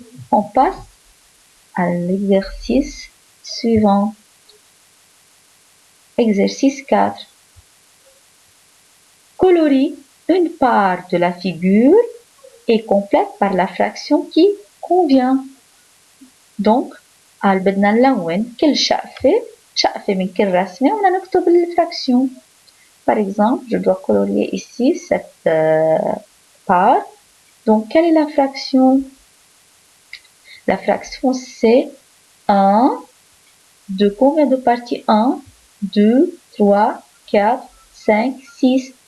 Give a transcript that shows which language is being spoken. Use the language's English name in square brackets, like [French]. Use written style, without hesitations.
[French] On passe à l'exercice suivant. Exercice 4. Colorie une part de la figure et complète par la fraction qui convient. [Arabic] Donc, بدنا نلون كل شقفة من كل رسمة ونكتب الفراكسيون. [French] Par exemple, je dois colorier ici cette part. Donc, quelle est la fraction? La fraction, c'est 1 de combien de parties? 1, 2, 3, 4, 5, 6.